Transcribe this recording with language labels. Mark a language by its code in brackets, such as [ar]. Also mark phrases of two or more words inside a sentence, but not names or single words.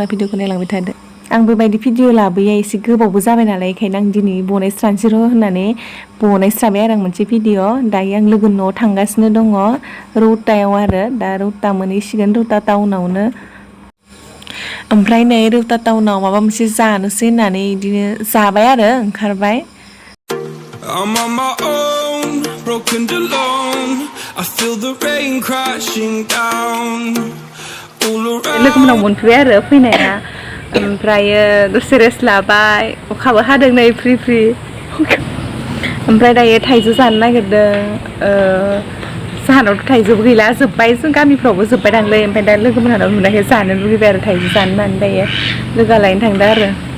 [brx] भिडिअखौ नायलांबाय थादो आं बेबायदि भिडिअ लाबोया एसे गोबावबो जाबाय नालाय बेखायनो आं दिनै बनायस्रानोसै र' होननानै बनायस्राबाय आरो आं मोनसे भिडिअ दायो आं लोगोनि न'आव थांगासिनो दङ रौतायाव आरो दा रौता मोनहैसिगोन रौता टाउनावनो ओमफ्राय नै रौता टाउनाव माबा मोनसे जानोसै होननानै बिदिनो जाबाय आरो ओंखारबाय [en] I'm on my own, broken and alone. I feel the rain crashing down all around. [brx] लोगोमोनाव मोनफैबाय आरो फैनाया ओमफ्रायो दसे रेस्ट लाबाय अखाबो हादों नै फ्रि फ्रि ओमफ्राय दायो थाइजौ जानो नागिरदों जाहानावथ' थाइजौबो गैला जोब्बाय जों गामिफ्रावबो जोब्बाय दांलै ओमफ्राय दा लोगोमोनहानाव नुनायखाय जानो लुगैबाय आरो थाइजौ जानो होननानै दायो लोगोआ लायनो थांदों आरो